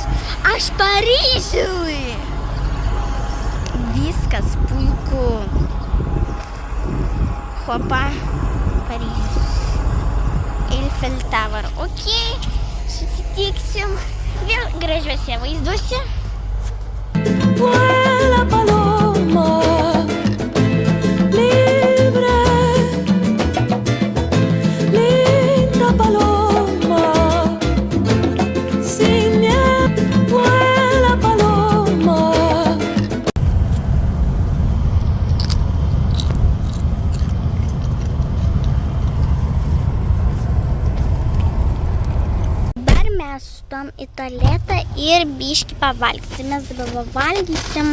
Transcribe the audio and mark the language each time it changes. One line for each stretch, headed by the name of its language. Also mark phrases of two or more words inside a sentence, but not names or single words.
Lithuanian: Aš Paryžiui. Viskas puiku. Hopa, Paryžius. Eifelio Tower. Ok, susitiksim vėl gražiuose vaizduose.
Spanish: Vuela paloma, libre, linda paloma, sin miedo, vuela paloma.
Lithuanian: Dabar mes stom į tualetą ir biškį pavalgyti. Mes dabar valgysim.